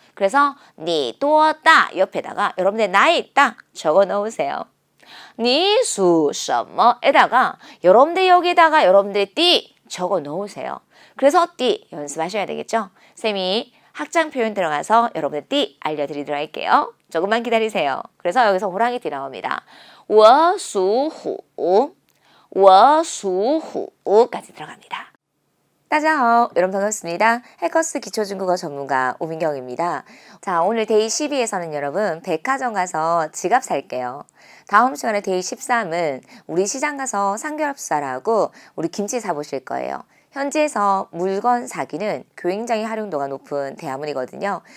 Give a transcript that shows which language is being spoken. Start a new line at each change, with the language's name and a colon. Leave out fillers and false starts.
Korean: 그래서 니 또다 옆에다가 여러분의 나이 딱 적어 넣으세요. 니 수, 什么 에다가 여러분들 여기다가 여러분들의 띠 적어 넣으세요. 그래서 띠 연습하셔야 되겠죠? 쌤이 학장 표현 들어가서 여러분의 띠 알려드리도록 할게요. 조금만 기다리세요. 그래서 여기서 호랑이 띠 나옵니다.
Chinese: 我属虎我属虎
Korean: 까지 들어갑니다.
Chinese: 大家好,
Korean: 여러분 반갑습니다. 해커스 기초중국어 전문가 오민경입니다. 자, 오늘 데이 12에서는 여러분 백화점 가서 지갑 살게요. 다음 시간에 데이 13은 우리 시장 가서 삼겹살하고 우리 김치 사보실 거예요. 현지에서 물건 사기는 굉장히 활용도가 높은 대화문이거든요.